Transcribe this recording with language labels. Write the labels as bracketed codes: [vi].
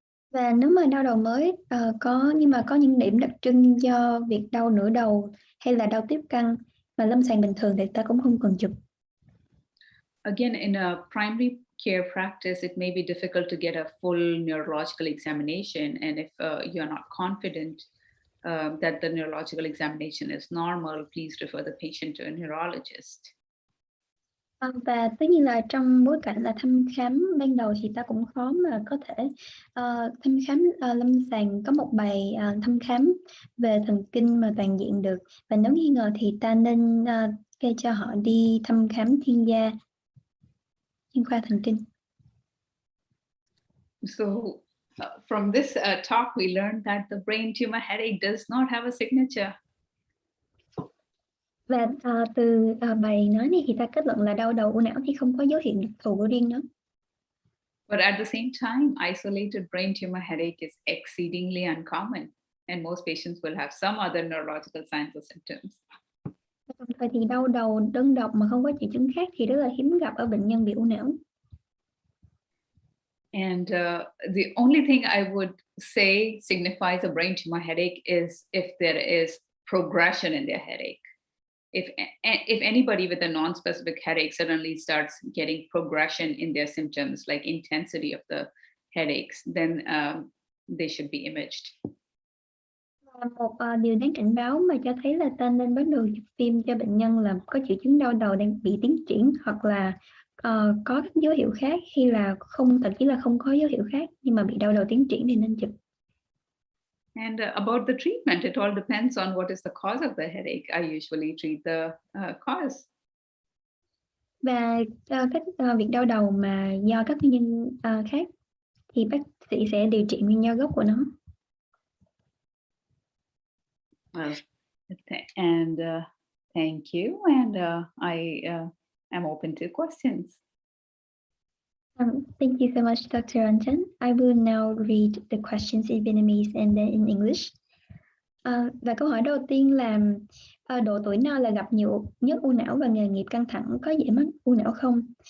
[vi] Và nếu mà đau đầu mới nhưng mà có những điểm đặc trưng do việc đau nửa đầu hay là đau tiếp căn mà lâm sàng bình thường thì ta cũng không cần chụp. [en] Again, in a primary care practice, it may be difficult to get a full neurological examination, and if you're not confident that the neurological examination is normal, please refer the patient to a neurologist. [vi] Và tất nhiên là trong bối cảnh là thăm khám ban đầu thì ta cũng khó mà có thể thăm khám lâm sàng có một bài thăm khám về thần kinh mà toàn diện được. Và nếu nghi ngờ thì ta nên kê cho họ đi thăm khám chuyên gia chuyên khoa thần kinh. [en] So from this talk, we learned that the brain tumor headache does not have a signature. [vi] Và từ bài nói này thì ta kết luận là đau đầu u não thì không có dấu hiệu đặc thù của riêng nó. [en] But at the same time, isolated brain tumor headache is exceedingly uncommon, and most patients will have some other neurological signs or symptoms. [vi] Đồng thời thì đau đầu đơn độc mà không có triệu chứng khác thì rất là hiếm gặp ở bệnh nhân bị u não. [en] And the only thing I would say signifies a brain tumor headache is if there is progression in their headache. If anybody with a non-specific headache suddenly starts getting progression in their symptoms, like intensity of the headaches, then they should be imaged. [vi] Một điều đáng cảnh báo mà cho thấy là ta nên bắt đầu chụp phim cho bệnh nhân là có triệu chứng đau đầu đang bị tiến triển, hoặc là có các dấu hiệu khác, hay là thậm chí là không có dấu hiệu khác nhưng mà bị đau đầu tiến triển thì nên chụp. [en] And about the treatment, it all depends on what is the cause of the headache. I usually treat the cause. [vi] Và các việc đau đầu mà do các nguyên nhân khác thì bác sĩ sẽ điều trị nguyên nhân gốc của nó. [en] And thank you. And I am open to questions. Thank you so much, Dr. Ranjan. I will now read the questions in Vietnamese and then in English. [vi] Và câu hỏi đầu tiên là độ tuổi nào là gặp nhiều nhất u não và nghề nghiệp căng thẳng có dễ mắc u não không?